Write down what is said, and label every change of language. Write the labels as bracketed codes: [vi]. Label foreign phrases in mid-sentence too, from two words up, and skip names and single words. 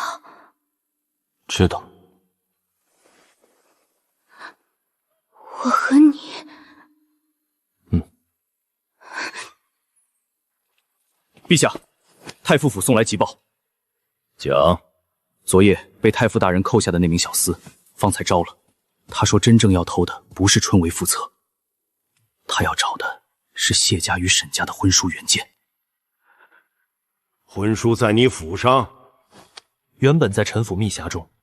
[zh] 知道。我和你…… 陛下，太傅府送來急報。講。昨夜被太傅大人扣下的那名小厮，方才招了。他說真正要偷的不是春闱副冊，他要找的是謝家與沈家的婚書原件。婚書在你府上？原本在臣府密匣中。